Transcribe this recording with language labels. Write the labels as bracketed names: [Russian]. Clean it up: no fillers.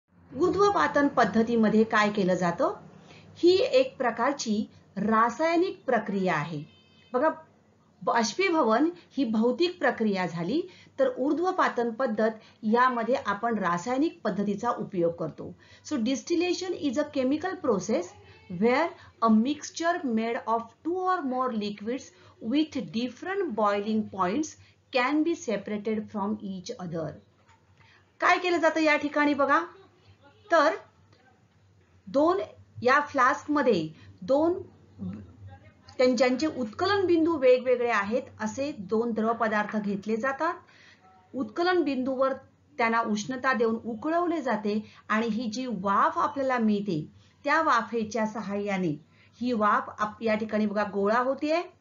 [Marathi] ऊर्ध्वपातन पद्धतीमध्ये काय केलं जातं, ही एक प्रकारची रासायनिक प्रक्रिया आहे। बघा, बाष्पीभवन ही भौतिक प्रक्रिया झाली तर ऊर्ध्वपातन पद्धत यामध्ये आपण रासायनिक पद्धतीचा उपयोग करतो। [English] So distillation is a chemical process where a mixture made of two or more liquids with different boiling points can be separated from each other। [Marathi] काय केलं जातं या ठिकाणी बघा, तर दोन या फ्लास्क मध्ये दोन त्यांचे उत्कलन बिंदू वेगवेगळे आहेत असे दोन द्रव पदार्थ घेतले जातात। उत्कलन बिंदूवर त्यांना उष्णता देऊन उकळवले जाते आणि ही जी वाफ आपल्याला मिळते त्या वाफेच्या सहाय्याने ही वाफ या ठिकाणी बघा गोळा होते।